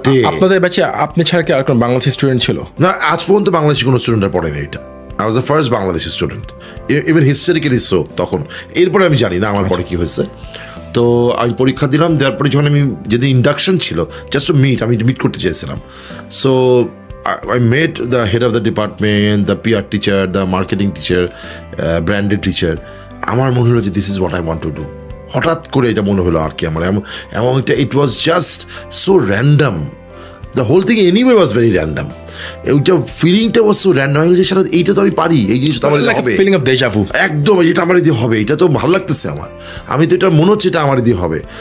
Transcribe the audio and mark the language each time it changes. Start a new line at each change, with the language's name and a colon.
Bangla: আপনাদের ব্যাচে আপনি ছাড়া কি আর কোনো বাংলাদেশি স্টুডেন্ট ছিল? না, আজ পর্যন্ত বাংলাদেশি কোনো স্টুডেন্টরা পড়েনি এটা।
English: I was the first
Bangla: Bangladeshi student,
English: Even historically so.
Bangla: তখন এরপরে আমি জানি না আমার পরে কী হয়েছে। তো আমি পরীক্ষা দিলাম, দেওয়ার পরে যখন আমি যেদিন ইন্ডাকশন ছিল,
English: just to meet,
Bangla: আমি মিট করতে চেয়েছিলাম।
English: So I met the head of the department, the PR teacher, the marketing teacher, branded teacher.
Bangla: আমার মনে হলো যে
English: This is what I want to do.
Bangla: হঠাৎ করে এটা মনে হলো আর কি আমার, এবং
English: It was just so random, the whole thing anyway was very random.
Bangla: ওইটা ফিলিংটা
English: was so random,
Bangla: যে সারা এইটা তো আমি পারি, এই জিনিসটা আমার হবে,
English: feeling of deja vu,
Bangla: একদম এটা আমার দিয়ে হবে, এটা তো ভালো লাগতেছে আমার, আমি তো এটা মনে হচ্ছে এটা আমার দিয়ে হবে।